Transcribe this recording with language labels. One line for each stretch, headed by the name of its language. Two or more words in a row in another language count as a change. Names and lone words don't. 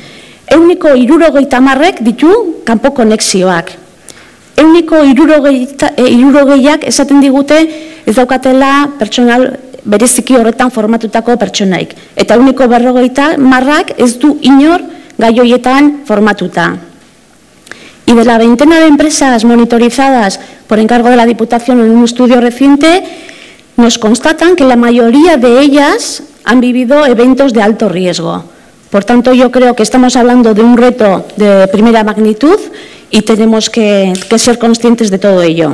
Basque: 60%ak ditu kanpo konexioak. 60%ak esaten digute ez daukatela pertsonal bereziki horretan formatutako pertsonaik. Eta uniko 50 ez du inor gai horietan formatuta.
Spanish: Y de la veintena de empresas monitorizadas por encargo de la Diputación en un estudio reciente, nos constatan que la mayoría de ellas han vivido eventos de alto riesgo. Por tanto, yo creo que estamos hablando de un reto de primera magnitud y tenemos que ser conscientes de todo ello.